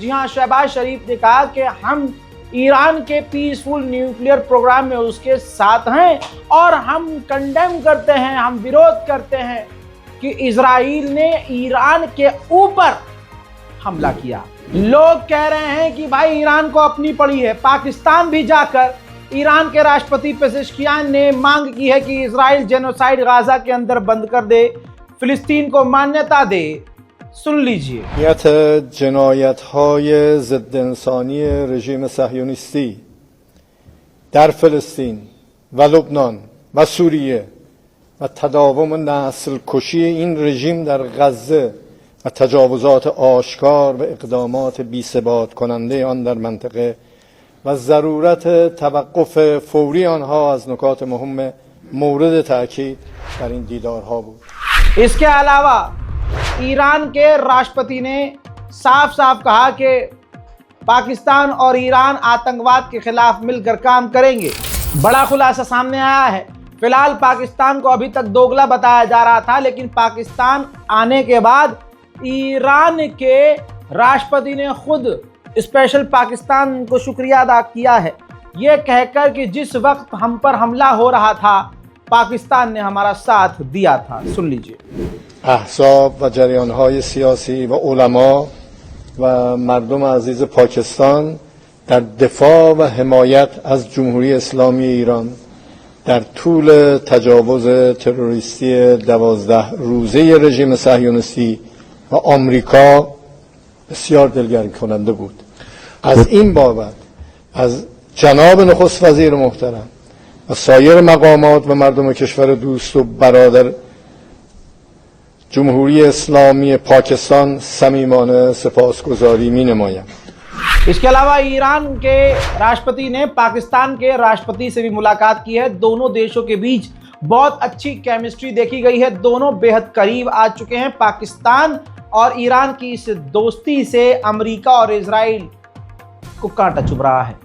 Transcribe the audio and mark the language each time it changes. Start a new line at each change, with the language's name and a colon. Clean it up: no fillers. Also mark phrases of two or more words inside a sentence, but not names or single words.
Hindi: जी हां, शहबाज शरीफ ने कहा कि हम ईरान के
English: peaceful nuclear program
Hindi: में उसके साथ हैं और हम कंडेम करते हैं, हम विरोध करते हैं कि इजराइल ने ईरान के ऊपर हमला किया। लोग कह रहे हैं कि भाई ईरान को अपनी पड़ी है। पाकिस्तान भी जाकर ईरान के राष्ट्रपति पेजेश्कियान ने मांग की है कि इजराइल जेनोसाइड गाजा के अंदर बंद कर दे, फिलिस्तीन को मान्यता दे। सुन लीजिए।
Persian: جنایت‌های ضد انسانی رژیم صهیونیستی در فلسطین و لبنان و سوریه و تداوم نسل کشی این رژیم در غزه و تجاوزات آشکار و اقدامات بی‌ثبات کننده آن در منطقه و ضرورت توقف فوری آنها از نکات مهم مورد تاکید در این دیدارها بود.
Hindi: इसके अलावा ईरान के राष्ट्रपति ने साफ साफ कहा कि पाकिस्तान और ईरान आतंकवाद के खिलाफ मिलकर काम करेंगे। बड़ा खुलासा सामने आया है। फिलहाल पाकिस्तान को अभी तक दोगला बताया जा रहा था, लेकिन पाकिस्तान आने के बाद ईरान के राष्ट्रपति ने खुद स्पेशल पाकिस्तान को शुक्रिया अदा किया है, ये कहकर कि जिस वक्त हम पर हमला हो रहा था पाकिस्तान ने हमारा साथ दिया था। सुन लीजिए।
Persian: احزاب و جریان‌های سیاسی و علما و مردم عزیز پاکستان در دفاع و حمایت از جمهوری اسلامی ایران در طول تجاوز تروریستی 12 روزه رژیم صهیونیستی و آمریکا بسیار دلگرم کننده بود. از این بابت از جناب نخست وزیر محترم و سایر مقامات و مردم کشور دوست و برادر جمهوری اسلامی पाकिस्तान صمیمانه سپاسگزاری می‌نمایم.
Hindi: इसके अलावा ईरान के राष्ट्रपति ने पाकिस्तान के राष्ट्रपति से भी मुलाकात की है। दोनों देशों के बीच बहुत अच्छी केमिस्ट्री देखी गई है। दोनों बेहद करीब आ चुके हैं। पाकिस्तान और ईरान की इस दोस्ती से अमेरिका और इजराइल को कांटा चुभ रहा है।